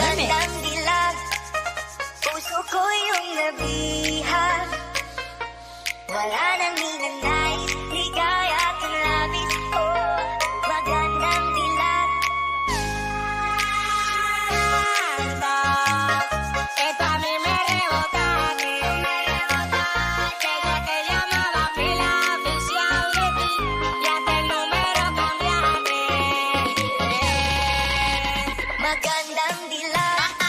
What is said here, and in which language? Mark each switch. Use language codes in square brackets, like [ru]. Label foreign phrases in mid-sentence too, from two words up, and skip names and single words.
[tl] Magandang dilag, puso ko yung nabihag. Wala nang hinanais, ligaya at ang labis ko. Magandang dilag. [es] Esto a mí me rebota, desde que llamaba pila oficial de ti, ya hasta el número cambiaste. [tl] Magandang dilag.